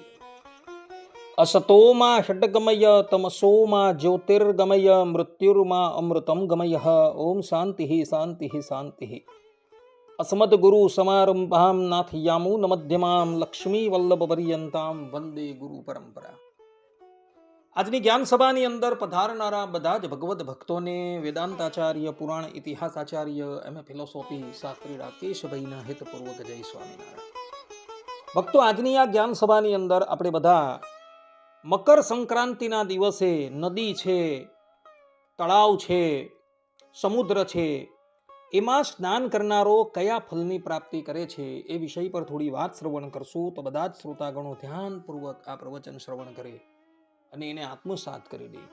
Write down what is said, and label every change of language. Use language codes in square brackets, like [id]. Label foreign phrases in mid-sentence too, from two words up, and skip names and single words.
[sa] असतो मा षड्गमय तमसो मा ज्योतिर्गमय मृत्युर्मा अमृतं गमय। ओम शान्तिः शान्तिः शान्तिः। अस्मद्गुरु समारंभां नाथयामुनमध्यमां लक्ष्मीवल्लभपर्यन्तां वन्दे गुरु परंपरा। [gu] આજની જ્ઞાન સભાની અંદર પધારનારા બધા જ ભગવદ ભક્તોને વેદાંતાચાર્ય, પુરાણ ઇતિહાસાચાર્ય, એમ.એ. ફિલોસોફી શાસ્ત્રી રાકેશભાઈના હેતપૂર્વક જય સ્વામિનારાયણ। ભક્તો, આજની આ જ્ઞાન સભાની અંદર આપણે બધા મકર સંક્રાંતિના દિવસે નદી છે, તળાવ છે, સમુદ્ર છે, એમાં સ્નાન કરનારો કયા ફલની પ્રાપ્તિ કરે છે એ વિષય પર થોડી વાત શ્રવણ કરશું તો બધા જ શ્રોતાગણો ધ્યાનપૂર્વક આ પ્રવચન શ્રવણ કરે અને એને આત્મસાત કરી દે।